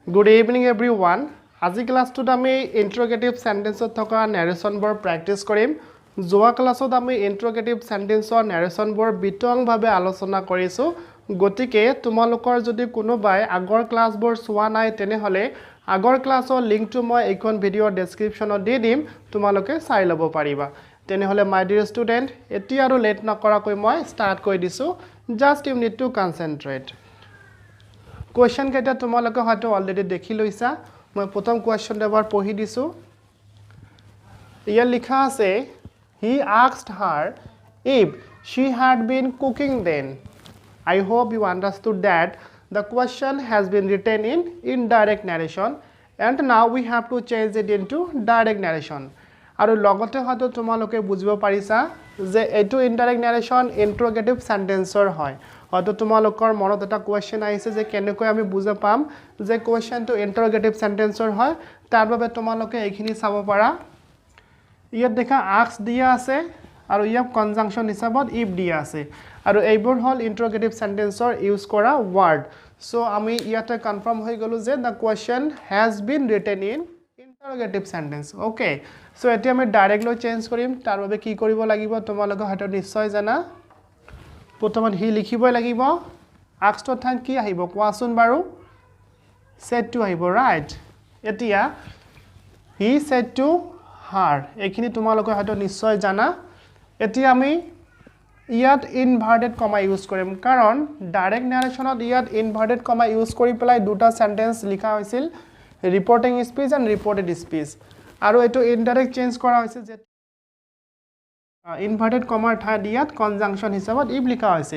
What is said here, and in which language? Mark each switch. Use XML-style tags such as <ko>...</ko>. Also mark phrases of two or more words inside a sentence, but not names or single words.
<en>Good evening everyone.</en> <as>আজি ক্লাছটোত আমি</as> <en>interrogative sentence</en> <as>থকা নেৰেশনবোৰ প্ৰ্যাকটিছ কৰিম। যোৱা ক্লাছত আমি</as> <en>interrogative sentence</en> <as>নেৰেশনবোৰ বিতংভাৱে আলোচনা কৰিছো। গতিকে তোমালোকৰ যদি কোনোবাই আগৰ ক্লাছবোৰ চোৱা নাই তেনেহলে আগৰ ক্লাছৰ লিংকটো মই এইখন</as> <en>video description</en> <as>দি দিম, তোমালোকে চাই ল'ব পাৰিবা। তেনেহলে</as> <en>my dear student,</en> <as>এতিয়া আৰু লেট নকৰাকৈ মই ষ্টাৰ্ট কৰি দিছো।</as> <en>just you need to concentrate.</en> <as>Question কেইটা তোমালোকে হয়তো অলৰেডি দেখি লৈছা। মই প্ৰথম কোৱেশ্চন এবাৰ পঢ়ি দিছো। ইয়াত লিখা আছে</as> <en>he asked her if she had been cooking then. I hope you understood that the question has been written in indirect narration and now we have to change it into direct narration.</en> <as>আৰু লগতে হয়তো তোমালোকে বুজিব পাৰিছা যে এইটো</as> <en>indirect narration interrogative sentence</en> <as>হয়। হয়তো তোমালোকৰ মনত এটা কোৱেশ্চন আহিছে যে কেনেকৈ আমি বুজা পাম যে কোৱেশ্চনটো</as> <en>interrogative sentence</en> <as>হয়। তাৰ বাবে তোমালোকে এইখিনি চাব পাৰা। ইয়াত দেখা আস্ক দিয়া আছে আৰু ইয়াত কনজাংশন হিচাপত ইফ দিয়া আছে আৰু এইবোৰ হল</as> <en>interrogative sentence</en> <as>ইউজ কৰা ওয়াৰ্ড। সো আমি ইয়াতে কনফাৰ্ম হৈ গলো যে</as> <en>the question has been written in interrogative sentence. Okay, so</en> <as>এতিয়া আমি ডাইৰেক্টলি চেঞ্জ কৰিম। তাৰ বাবে কি কৰিব লাগিব তোমালোকে হয়তো নিশ্চয় জানা। প্ৰথমত হি লিখিবই লাগিব। আস্কটোৰ ঠাইত কি আহিব কোৱাচোন বাৰু?</as> <en>said to</en> <as>আহিব, ৰাইট। এতিয়া</as> <en>he said to her,</en> <as>এইখিনি তোমালোকে হয়তো নিশ্চয় জানা। এতিয়া আমি ইয়াত</as> <en>inverted comma</en> <as>ইউজ কৰিম কাৰণ</as> <en>direct narration</en> <as>ইয়াত</as> <en>inverted comma</en> <as>ইউজ কৰি পেলাই দুটা সেন্টেন্স লিখা হৈছিল,</as> <en>reporting speech and reported speech.</en> <as>আৰু এইটো ইনডাইৰেক্ট চেঞ্জ কৰা হৈছে যে</as> <en>inverted comma</en> <as>ঠাইত ইয়াত কনজাংশন হিচাপত ইফ লিখা হৈছে।</as>